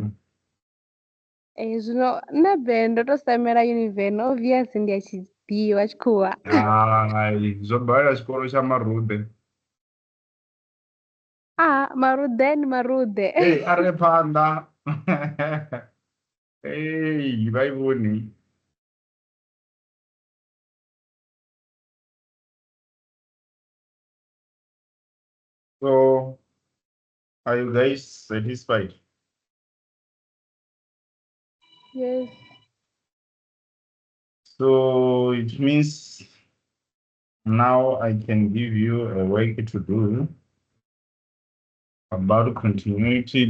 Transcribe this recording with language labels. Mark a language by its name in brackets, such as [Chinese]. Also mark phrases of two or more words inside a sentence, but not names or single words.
[Venda] Zwino nṋe be ndo to semela univen obvious ndi a tshi ḓivha tshikhuwa. Hai, zwo balela tshikolo tsha Marude. Marude ndi marude. Hey, a re phanḓa. Hey, vha i vhoni. [English] So, are you guys satisfied? Yes. So it means now I can give you a work to do about continuity.